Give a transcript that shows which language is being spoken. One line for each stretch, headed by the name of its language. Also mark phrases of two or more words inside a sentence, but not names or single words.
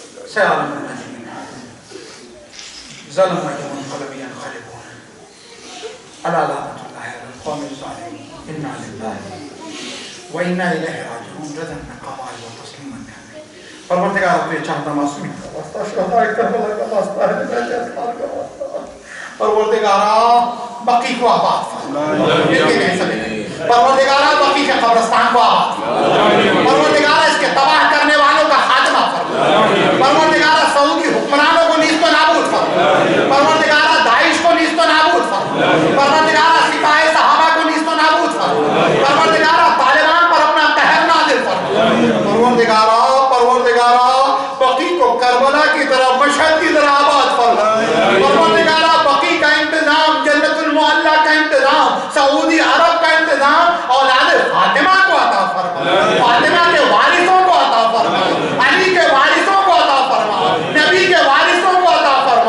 Arabic: سيعلم المجرمين ظلم منقلب ينقلبون ألا لعنة الله على القوم الظالمين إنا لله وإنا إليه راجعون رضا من قضاء وتسليما كاملا.
Urdu: پروردگار اپنے چاہتا معصومین کا واسطہ شہداء کربلا کا واسطہ ہے نجات کا واسطہ پروردگارا بقی کو آباد پروردگارا بقی کے قبرستان کو آباد پروردگارا اس کے تباہ کرنے والوں کا خاتمہ پروردگارا سعودی حکمرانوں کو نیست و نابود پروردگارا داعش کو نیست و نابود پروردگارا سپاہ صحابہ کو نیست و نابود پروردگارا طالبان پر اپنا قہر نازل پروردگارا بقی کو کربلا کی طرح مشہد کی طرح آباد پروردگارا بقی کا انتظام جنت المعلا کا انتظام سعودی عرب کا انتظام اولاد فاطمہ کو عطا فرما فاطمہ کے وارثوں کو عطا فرما علی کے وارثوں کو عطا فرما نبی کے وارثوں کو عطا فرما